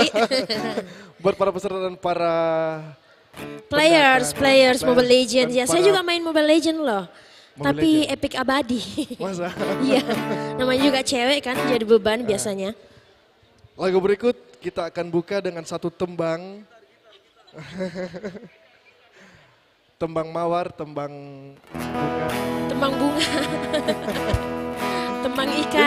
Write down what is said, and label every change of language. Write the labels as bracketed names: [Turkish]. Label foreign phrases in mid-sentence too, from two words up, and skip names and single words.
[Indonesian] Buat para peserta dan para Players Mobile Legends. Ya, saya para- juga main Mobile Legends loh. Tapi Legends. epic abadi. Masa? Iya, namanya juga cewek kan jadi beban biasanya. Lagu berikut kita akan buka dengan satu tembang. Tembang mawar, tembang bunga. Tembang bunga. Tembang Ini ikan.